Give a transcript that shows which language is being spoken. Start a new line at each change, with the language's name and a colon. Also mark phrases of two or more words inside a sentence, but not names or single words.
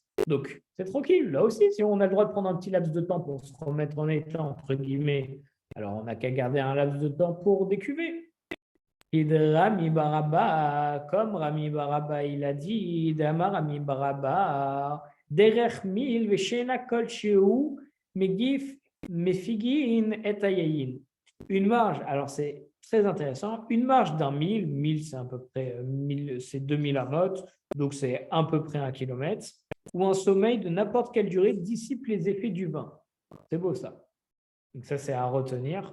French: Donc, c'est tranquille. Là aussi, si on a le droit de prendre un petit laps de temps pour se remettre en état, entre guillemets, alors on n'a qu'à garder un laps de temps pour décuver. Rami Baraba, comme Rami Baraba, il a dit, Dama Rami Baraba,
Hebrew: דרך מיל ושינה כל שהוא מגיע מפיגין את היין.
French: Une marge, alors c'est très intéressant, une marge d'un 1000 c'est à peu près 1000, c'est 2000 amot, donc c'est à peu près 1 kilomètre, ou un sommeil de n'importe quelle durée dissipe les effets du vin. C'est beau ça. Donc ça c'est à retenir.